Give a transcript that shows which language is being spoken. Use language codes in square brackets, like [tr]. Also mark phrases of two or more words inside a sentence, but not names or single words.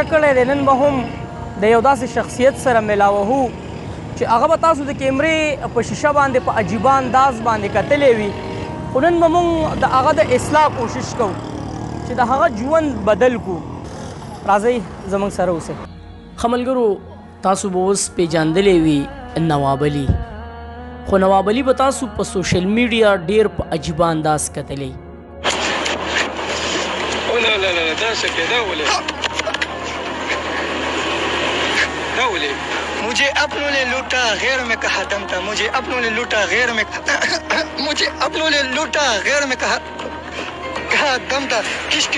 [ps] کړی دی نن به هم د یو داسې شخصیت سره ملاوهو چې هغه به تاسو د کیمرې په شیشه باندې په عجیبه انداز باندې کتلی وي خو نن به موږ د هغه د اصلاح کوشش کوو چې د هغه ژوند بدل کړو راځئ زموږ سره اوسئ ښه ملګرو تاسو به اوس پیژندلی وي نواب علي خو نواب علي به تاسو په [en] social media [ps] ډېر په عجیبه انداز کتلی [ur] مجھے اپنوں نے لوٹا غیر میں کہا دم تھا مجھے اپنوں نے لوٹا غیر میں مجھے اپنوں نے لوٹا غیر میں کہا دم تھا کس کی